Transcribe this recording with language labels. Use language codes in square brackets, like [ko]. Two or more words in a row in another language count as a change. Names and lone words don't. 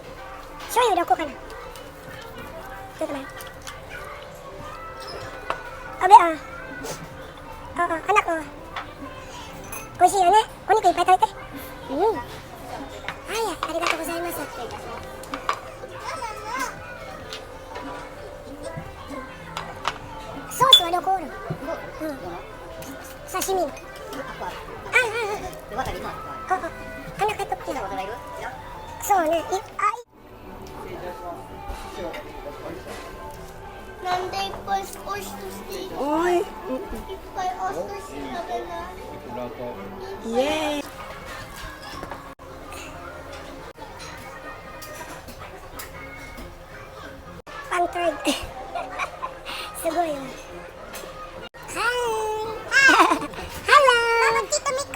[ja] Shoyu 入れこうかな。ちょっと待って。 [tl] anak ko. [ja] 美味しいよね。お肉いっぱい食べて。うん。はい、ありがとうございます。ソースはどこ？ Sashimi. [tl] Oo. Anak ito pala. So, ay. [ja] なんでいっぱい少しとしていっ Oy. ぱいお寿司食べない Yay. [tl] Pang third. Sugoi. Hi. [en] Hello. Mama, Tita Mika.